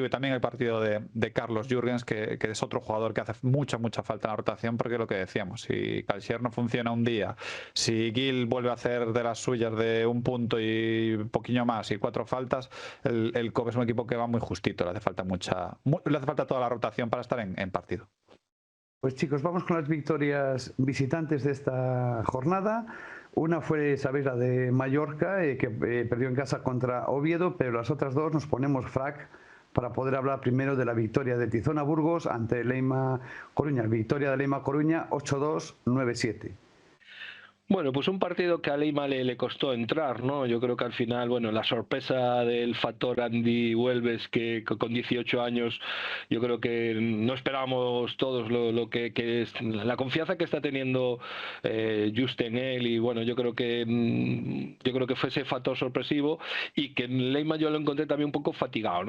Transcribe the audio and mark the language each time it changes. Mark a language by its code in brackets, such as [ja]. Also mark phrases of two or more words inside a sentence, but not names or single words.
[es] Y también el partido de Carlos Jürgens, que es otro jugador que hace mucha falta en la rotación, porque es lo que decíamos, si Calxier no funciona un día, si Gil vuelve a hacer de las suyas de un punto y un poquillo más y 4 faltas, el COP es un equipo que va muy justito, le hace falta toda la rotación para estar en partido. Pues chicos, vamos con las victorias visitantes de esta jornada. Una fue, sabéis, la de Mallorca, que perdió en casa contra Oviedo, pero las otras dos nos ponemos frac para poder hablar primero de la victoria de Tizona Burgos ante Leima Coruña. Victoria de Leima Coruña 8-2, 9-7. Bueno, pues un partido que a Leima le costó entrar, ¿no? Yo creo que al final, bueno, la sorpresa del factor Andy Huelves, que con 18 años, yo creo que no esperábamos todos lo que es la confianza que está teniendo Just en él, y bueno, yo creo que fue ese factor sorpresivo, y que en Leima yo lo encontré también un poco fatigado, ¿no?